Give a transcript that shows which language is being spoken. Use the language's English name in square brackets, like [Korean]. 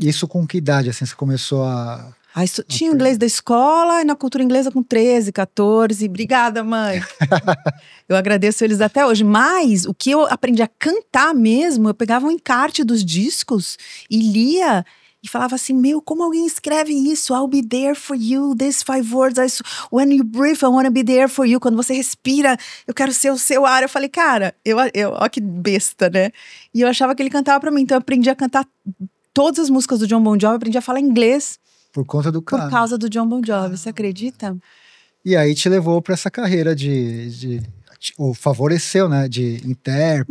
[Portuguese] Isso com que idade, assim, você começou a... Tinha o inglês da escola e na cultura inglesa com 13, 14. Obrigada, mãe. Eu agradeço eles até hoje. Mas o que eu aprendi a cantar mesmo, eu pegava um encarte dos discos e lia e falava assim, como alguém escreve isso? [English] I'll be there for you, these 5 words. When you breathe, I wanna be there for you. [Portuguese] Quando você respira, eu quero ser o seu ar. Eu falei, cara, ó que besta, né? E eu achava que ele cantava pra mim. Então eu aprendi a cantar todas as músicas do Jon Bon Jovi, aprendi a falar inglês. Por conta do cara. Por causa do Jon Bon Jovi, você acredita? E aí te levou para essa carreira ou favoreceu, né, de intérprete.